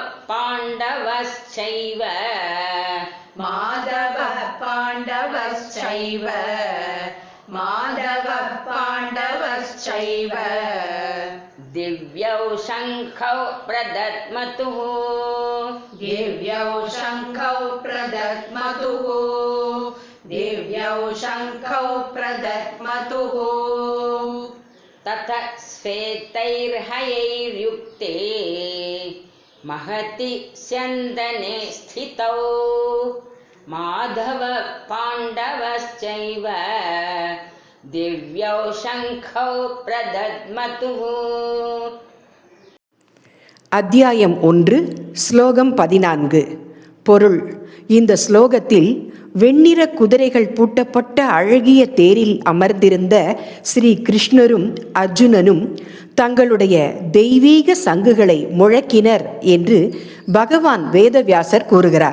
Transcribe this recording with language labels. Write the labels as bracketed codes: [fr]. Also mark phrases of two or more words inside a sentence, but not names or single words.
[sa] पाण्डवश्चैव दिव्यौ शङ्खौ प्रदद्मतुः तत श्वेतैर्हयैर्युक्ते महति स्यन्दने स्थितौ माधव पाण्डवश्चैव दिव्यौ शङ्खौ प्रदद्मतुः. [ta] அத்தியாயம் 1 ஸ்லோகம் 14. பொருள். இந்த ஸ்லோகத்தில் வெண்ணிற குதிரைகள் பூட்டப்பட்ட அழகிய தேரில் அமர்ந்திருந்த ஸ்ரீ கிருஷ்ணரும் அர்ஜுனனும் தங்களுடைய தெய்வீக சங்குகளை முழக்கினர் என்று பகவான் வேதவியாசர் கூறுகிறார்.